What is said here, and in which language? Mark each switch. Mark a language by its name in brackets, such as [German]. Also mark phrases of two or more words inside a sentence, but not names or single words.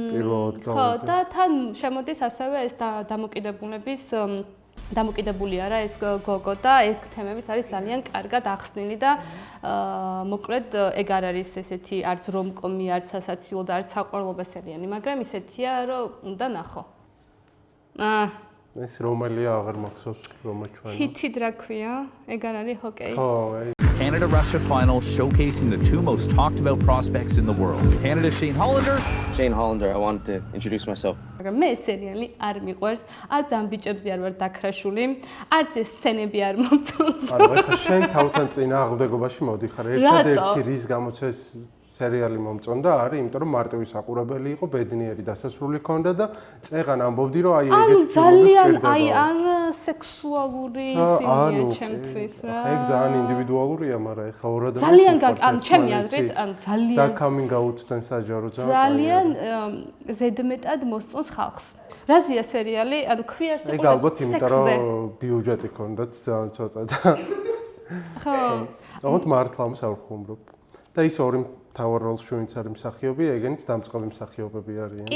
[Georgian] ხო და თან შემოდის ასევე ეს დამოკიდებული არა ეს გოგო და ეგ თემებიც არის ძალიან კარგად ახსნილი და მოკლედ ეგ არ არის ესეთი არც რომკომი, არც სასაცილო და არც საყვარლობა სერიალი, მაგრამ ისეთია, რომ უნდა ნახო. ეს რომელია აღარ მახსოვს რომ ჩვენი. ჰიტი რა ქვია? ეგ არ არის ჰოკეი? ხო, [English] Canada-Russia final showcasing the two most talked about prospects in the world. Canada's Shane Hollander. Shane Hollander, I wanted to introduce myself. [Georgian] მაგრამ მე ეს სერიალი არ მიყვარს, არც ამ ბიჭებზე არ ვარ დაქრაშული, არც ეს სცენები არ მომწონს. ანუ ეხლა შენ თავთან წინა აღდგობაში მოდიხარ. ერთადერთი რის გამოც ეს სერიალი მომწონდა არის, იმიტომ რომ მარტივი საყურებელი იყო, ბედნიერი დასასრული ჰქონდა და წეღან ამბობდი რომ აი ეგეთი ფილმი ძალიან აი არ სექსუალური სინია ჩემთვის რა. ეგ ძალიან ინდივიდუალურია, მაგრამ ეხლა ორ ადამიანს ძალიან ანუ ჩემი აზრით, ანუ ძალიან და [English] coming out- [Georgian] თან საჯარო ძალიან ზედმეტად მოსწონს ხალხს. რაზეა სერიალი? ანუ ქვიარ სიყვარულზე. ეგ ალბათ იმიტომ რომ ბიუჯეტი ჰქონდათ ძალიან ცოტა და ხო. თუმცა მართლა ამს არ ვხუმრობ. და ის ორი მთავარ როლს ჩვენც არის მსახიობი, ეგენიც დამწყები მსახიობები არიან და